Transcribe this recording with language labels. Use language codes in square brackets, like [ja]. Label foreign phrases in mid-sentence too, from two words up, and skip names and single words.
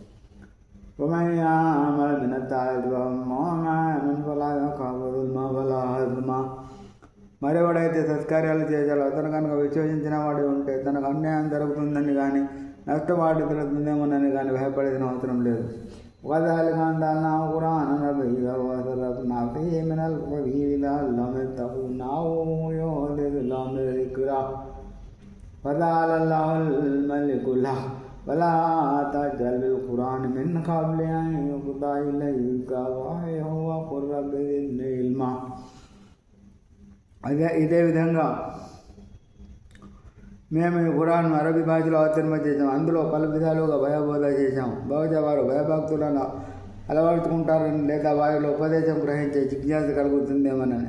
[te] మరెవడైతే సత్కార్యాలు చేశాడో అతను కనుక విశ్వసించిన వాడు ఉంటే తనకు అన్యాయం జరుగుతుందని కానీ నష్టపాటు జరుగుతుందేమోనని కానీ భయపడేసిన అవసరం లేదు. [ar] وذلك أنزلناه قرآنا عربيا وصرفنا فيه من القرآن لعلهم يتقون أو يحدث لهم ذكرا وقال الله الملك الحق ولا تعجل بالقرآن من قبل أن يقضى إليك وحيه وقل رب زدني علما. [te] ఇదే విధంగా మేము ఈ ఖురాన్ను అరబీ భాషలో అవతరింపజేసాం. అందులో పలు విధాలుగా భయబోధ చేశాము. బహుశా వారు భయభక్తులను అలవర్చుకుంటారని లేదా వారిలో ఉపదేశం గ్రహించే జిజ్ఞాస కలుగుతుందేమోనని.